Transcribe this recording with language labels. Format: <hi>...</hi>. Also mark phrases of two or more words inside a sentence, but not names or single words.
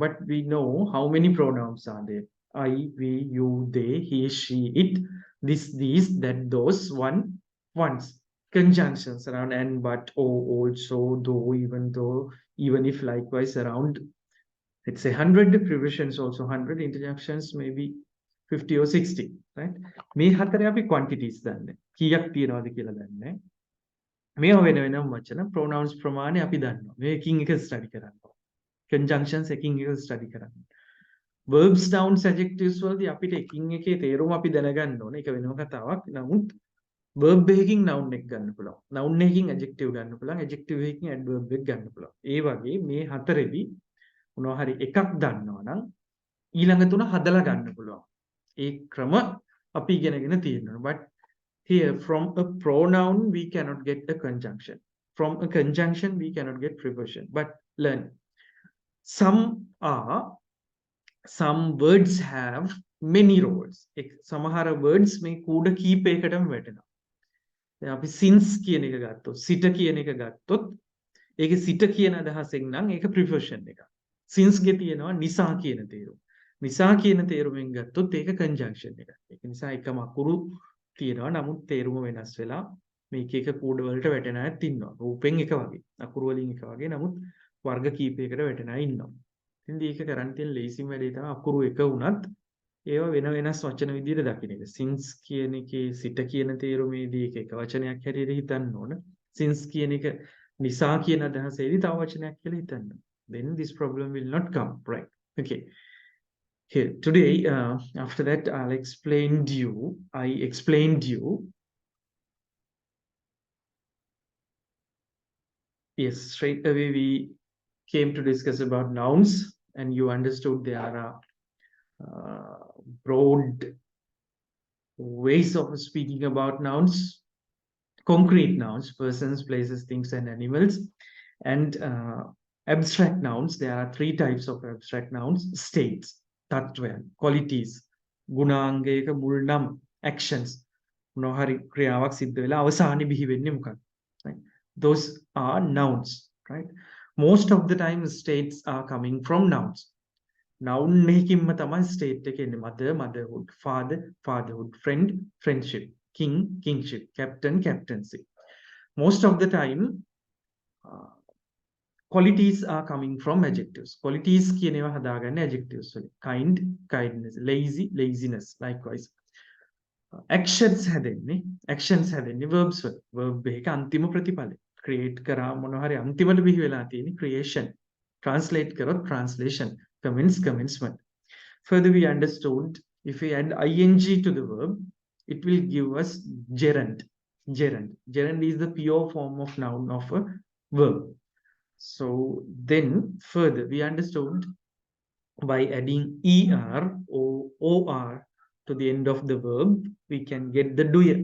<en>But we know how many pronouns are there. I, we, you, they, he, she, it, this, these, that, those, one, once. Conjunctions around and, but, oh, also, though, even though, even if, likewise, around, let's say 100. Prepositions also 100. Interjections maybe 50 or 60, right?</en> <si>මේ හතරේ අපි quantities දන්නේ. කීයක් තියනවද කියලා දන්නේ. මේ වෙන වෙනම වචන pronouns ප්‍රමාණය අපි දන්නවා. මේකින් එක ස්ටඩි කරන්න. conjunctions එකකින් එක ස්ටඩි කරන්න.</si> <en>verbs nouns adjectives</en> <si>වලදී අපිට එකින් එකේ තේරුම අපි දැනගන්න ඕනේ. ඒක වෙනම කතාවක්. නමුත් verb එකකින් noun එක ගන්න පුළුවන්. noun එකකින් adjective ගන්න පුළුවන්. adjective එකකින් adverb එක ගන්න පුළුවන්. ඒ වගේ මේ හතරෙදි මොනවා හරි එකක් දන්නවා නම් ඊළඟ තුන හදලා ගන්න පුළුවන්. ඒ ක්‍රම අපි ඉගෙනගෙන තියෙනවා.</si> <en>But here from a pronoun we cannot get a conjunction. From a conjunction we cannot get preposition. But learn. Some words have many roles.</en> <si>සමහර words මේ කූඩ කීපයකටම වැටෙනවා. දැන් අපි since කියන එක ගත්තොත්, sit කියන එක ගත්තොත්, ඒකේ sit කියන අදහසෙන් නම් ඒක preposition එක. since ගේ තියෙනවා නිසා කියන තේරුම. නිසා කියන තේරුමෙන් ගත්තොත් ඒක conjunction එක. ඒක නිසා එකම අකුරු තියෙනවා. නමුත් තේරුම වෙනස් වෙලා මේක එක කූඩ වලට වැටෙන අයත් ඉන්නවා. රූපෙන් එක වගේ, අකුරු වලින් එක වගේ. නමුත් වර්ග කීපයකට වැටෙන අය ඉන්නවා. ඉතින් මේක කරන් තියෙන ලේසිම වැඩේ තමයි අකුරු එක වුණත් ඒවා වෙන වෙනස් වචන විදිහට දකින්න එක. since කියන එකේ සිට කියන තේරුමේදී ඒක එක වචනයක් හැටියට හිතන්න ඕන. since කියන එක නිසා කියන අදහසේදී තව වචනයක් කියලා හිතන්න.</si> <en>Then this problem will not come, right? Okay. Here today, after that, I explained you. Yes, straight away we came to discuss about nouns, and you understood there are broad ways of speaking about nouns, concrete nouns, persons, places, things, and animals, and abstract nouns. There are three types of abstract nouns: states, tattvayan, qualities,</en> <si>ගුණාංගයක මුල් නම්, actions. මොනවා හරි ක්‍රියාවක් සිද්ධ වෙලා අවසානයේ බිහි වෙන්නේ මොකක්ද?</si> <en>Right? Those are nouns, right? Most of the time states are coming from nouns.</en> <si>Noun එකකින්ම තමයි state එක එන්නේ.</si> <en>Mother, motherhood, father, fatherhood, friend, friendship, king, kingship, captain, captaincy. Most of the time qualities are coming from adjectives.</en> <si>Qualities කියන ඒවා හදාගන්නේ adjectives වලින්.</si> <en>Kind, kindness, lazy, laziness, likewise.</en> <si>Actions හැදෙන්නේ verbs වල. verb එක අන්තිම ප්‍රතිඵලය. create කරා මොනවා හරි අන්තිමට බිහි වෙලා තියෙන්නේ creation.</si> <en>translate කරොත් translation. commencement. Further we understood if we add ing to the verb, it will give us gerund. Gerund is the pure form of noun of a verb. So then further we understood by adding er or or to the end of the verb, we can get the doer.</en>